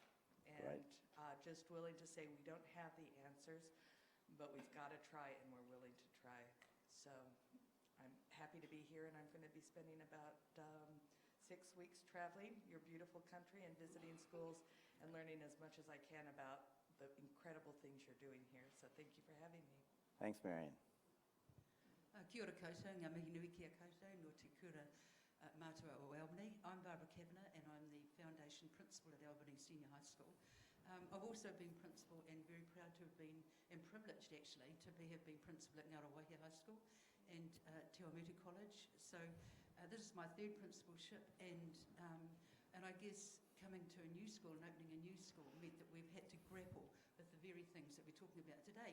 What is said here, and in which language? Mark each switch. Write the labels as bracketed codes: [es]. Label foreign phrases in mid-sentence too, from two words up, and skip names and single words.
[en] And just willing to say we don't have the answers, but we've got to try, and we're willing to try. So I'm happy to be here, and I'm going to be spending about 6 weeks traveling your beautiful country and visiting schools and learning as much as I can about the incredible things you're doing here. So thank you for having me. Thanks, Marianne. [mi] Kia ora koutou, ngā mihi nui kia koutou, no te kura mātua o Albany. [en] I'm Barbara Cavanagh and I'm the Foundation Principal at Albany Senior High School. I've also been Principal and very proud to have been, and privileged actually, to have been Principal at Ngarawahia High School and Te Awamutu College. So this is my third principalship, and I guess coming to a new school and opening a new school meant that we've had to grapple with the very things that we're talking about today.